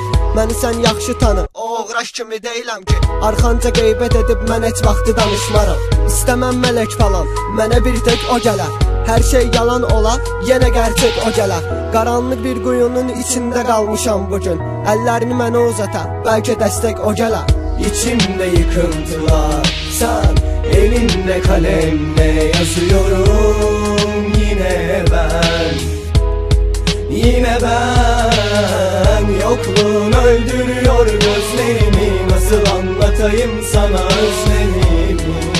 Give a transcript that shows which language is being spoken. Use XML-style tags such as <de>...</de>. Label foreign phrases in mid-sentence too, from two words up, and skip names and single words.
<az>Məni sən yaxşı tanı, o uğraş kimi deyiləm ki arxanca qeybət edib mən heç vaxtı danışmaram. İstəməm mələk falan, mənə bir tək o gələr. Hər şey yalan ola, yenə gerçək o gələr. Qaranlıq bir quyunun içində qalmışam bugün. Əllərini mənə uzata, bəlkə dəstək o gələr.</az> <tr>İçimdə yıkıntılar, sen elinde kalemle yazıyorum. Yine ben yokluğun öldürüyor gözlerimi. Nasıl anlatayım sana özlemimi?</tr>